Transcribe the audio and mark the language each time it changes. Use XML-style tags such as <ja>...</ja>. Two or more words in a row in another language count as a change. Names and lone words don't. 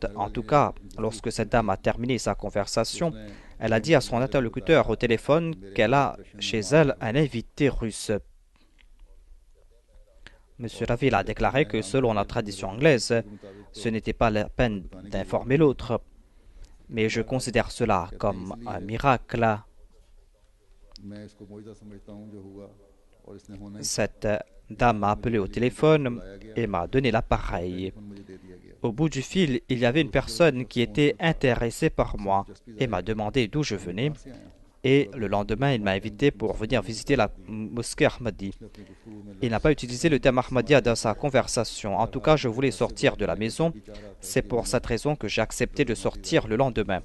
<fr>En tout cas, lorsque cette dame a terminé sa conversation, elle a dit à son interlocuteur au téléphone qu'elle a chez elle un invité russe. M. Ravil a déclaré que selon la tradition anglaise, ce n'était pas la peine d'informer l'autre. Mais je considère cela comme un miracle.</fr> <hi>मैं इसको मौजूदा समझता हूँ जो हुआ और इसने होना ही</hi> <fr>Cette dame m'a appelé au téléphone et m'a donné l'appareil.</fr> <hi>मुझे दे दिया गया</hi> <fr>Au bout du fil, il y avait une personne qui était intéressée par moi et m'a demandé d'où je venais. Et le lendemain, il m'a invité pour venir visiter la mosquée Ahmadi. Il n'a pas utilisé le terme Ahmadiyya dans sa conversation. En tout cas, je voulais sortir de la maison. C'est pour cette raison que j'ai accepté de sortir le lendemain.</fr>